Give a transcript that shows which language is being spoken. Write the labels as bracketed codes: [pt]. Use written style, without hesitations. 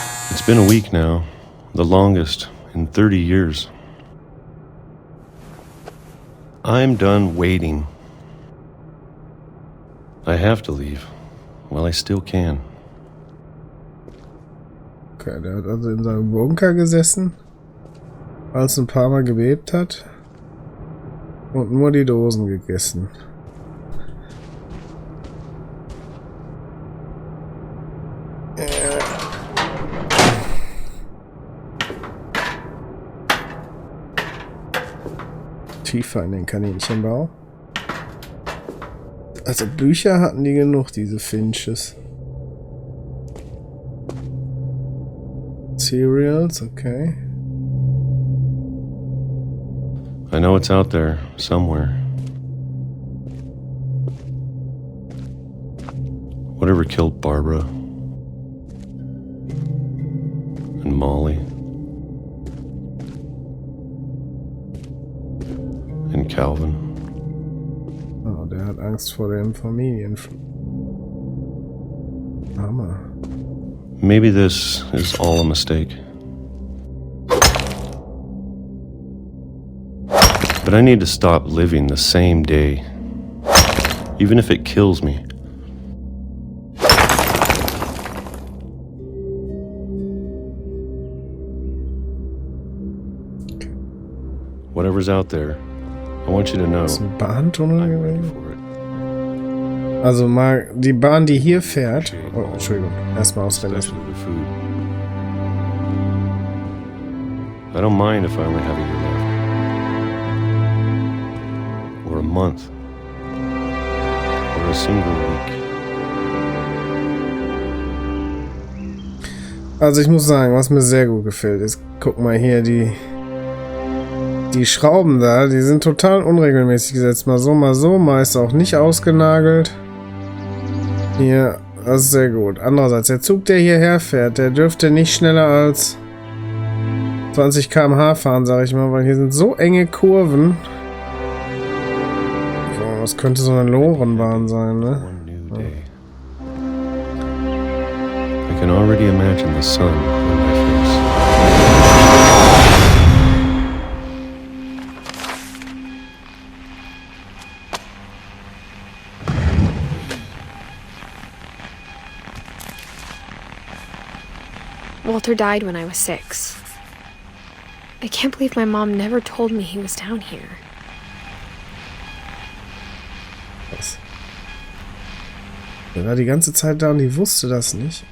[en] It's been a week now, the longest in 30 years. I'm done waiting. I have to leave, while I still can. [de] Okay, der hat also in seinem Bunker gesessen, als es ein paar Mal gebebt hat und nur die Dosen gegessen. Tiefer in den Kaninchenbau. Also Bücher hatten die genug, diese Finches. [en] Cereals, okay. I know it's out there, somewhere. Whatever killed Barbara and Molly and Calvin. [de] Oh, der hat Angst vor dem Hammer. [en] Maybe this is all a mistake. But I need to stop living the same day, even if it kills me. Whatever's out there, I want you to know [de] Ist ein Bahntunnel [en] I'm ready [de] gewesen? [en] for it. [de] Also mal die Bahn, die hier fährt. Oh, Entschuldigung. Erstmal ausreden. [en] Especially the food. I don't mind if I only have a year left. Or a month. Or a single week. [de] Also ich muss sagen, was mir sehr gut gefällt, ist, guck mal hier, die Schrauben da, die sind total unregelmäßig gesetzt. Mal so, meist auch nicht ausgenagelt. Hier, das ist sehr gut. Andererseits, der Zug, der hierher fährt, der dürfte nicht schneller als 20 km/h fahren, sag ich mal, weil hier sind so enge Kurven. So, das könnte so eine Lorenbahn sein, ne? [en] One new day. I can already imagine the sun on my face. Walter died when I was 6. I can't believe my mom never told me he was down here. [de] Was? Der war die ganze Zeit da und die wusste das nicht.